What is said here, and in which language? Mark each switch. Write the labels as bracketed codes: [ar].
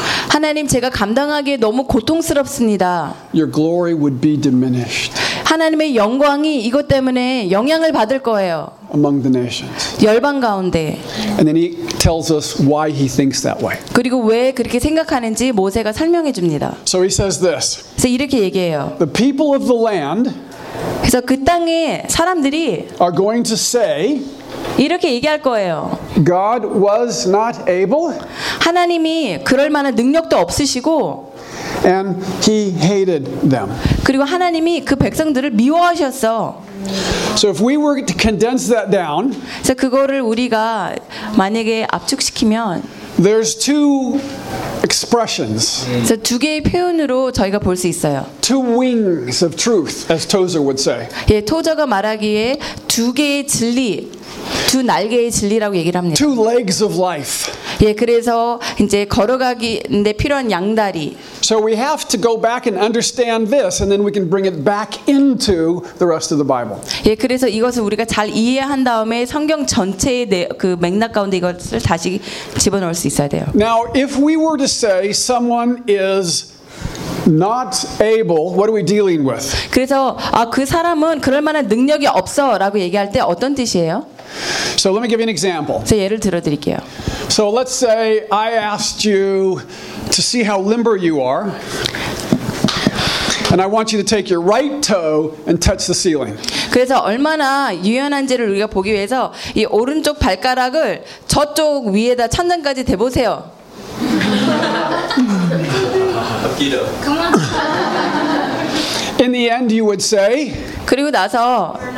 [ko] 하나님, 제가 감당하기에 너무 고통스럽습니다. [en] "Your glory would be diminished." [ko] 하나님의 영광이 이것 때문에 영향을 받을 거예요. [en] Among the nations. [ko] 열방 가운데. [en] And then he tells us why he thinks that way. [ko] 그리고 왜 그렇게 생각하는지 모세가 설명해 줍니다. [en] So he says this. [ko] 그래서 이렇게 얘기해요. [en] The people of the land. [ko] 그래서 그 땅의 사람들이 [en] are going to say. [ko] 이렇게 얘기할 거예요. [en] God was not able. [ko] 하나님이 그럴 만한 능력도 없으시고. [en] And he hated them. [ko] 그리고 하나님이 그 백성들을 미워하셨어. [en] So if we were to condense that down, [ko] 그래서 그거를 우리가 만약에 압축시키면, [en] there's two expressions. [ko] 그래서 두 개의 표현으로 저희가 볼 수 있어요. [en] Two wings of truth, as Tozer would say. [ko] 예, 토저가 말하기에 두 개의 진리, 두 날개의 진리라고 얘기를 합니다. [en] Two legs of life. [ko] 예, 그래서 이제 걸어가기인데 필요한 양다리. [en] So we have to go back and understand this, and then we can bring it back into the rest of the Bible. [ko] 예, 그래서 이것을 우리가 잘 이해한 다음에 성경 전체의 그 맥락 가운데 이것을 다시 집어넣을 수 있어야 돼요. [en] Now, if we were to say someone is not able, what are we dealing with? [ko] 그래서 아, 그 사람은 그럴 만한 능력이 없어라고 얘기할 때 어떤 뜻이에요? [en] So let me give you an example. [ko] 제 예를 들어드릴게요. [en] So let's say I asked you to see how limber you are, and I want you to take your right toe and touch the ceiling. [ko] 그래서 얼마나 유연한지를 우리가 보기 위해서 이 오른쪽 발가락을 저쪽 위에다 천장까지 대보세요. [en] Come on. In the end, you would say. [ko] 그리고 나서.